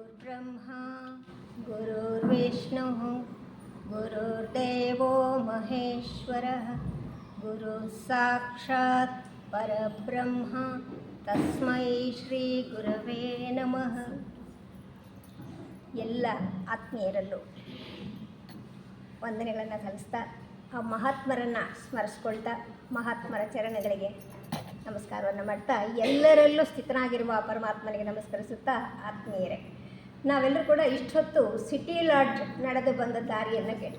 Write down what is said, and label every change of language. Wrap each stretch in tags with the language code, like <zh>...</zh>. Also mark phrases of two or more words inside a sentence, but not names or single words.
<sa>गुरुर्ब्रह्मा गुरुर्विष्णुः गुरुर्देवो महेश्वरः गुरुः साक्षात् परब्रह्म तस्मै ಶ್ರೀ ಗುರವೇ ನಮಃ.</sa> <kn>ಎಲ್ಲ ಆತ್ಮೀಯರಲ್ಲೂ ವಂದನೆಗಳನ್ನು ಸಲ್ಲಿಸ್ತಾ ಆ ಮಹಾತ್ಮರನ್ನು ಸ್ಮರಿಸ್ಕೊಳ್ತಾ ಮಹಾತ್ಮರ ಚರಣಗಳಿಗೆ ನಮಸ್ಕಾರವನ್ನು ಮಾಡ್ತಾ ಎಲ್ಲರಲ್ಲೂ ಸ್ಥಿತನಾಗಿರುವ ಪರಮಾತ್ಮನಿಗೆ ನಮಸ್ಕರಿಸುತ್ತಾ, ಆತ್ಮೀಯರೇ, ನಾವೆಲ್ಲರೂ ಕೂಡ ಇಷ್ಟೊತ್ತು ಸಿಟಿ ಲಾಡ್ಜ್ ನಡೆದು ಬಂದ ದಾರಿಯನ್ನು ಕೇಳಿ.</kn>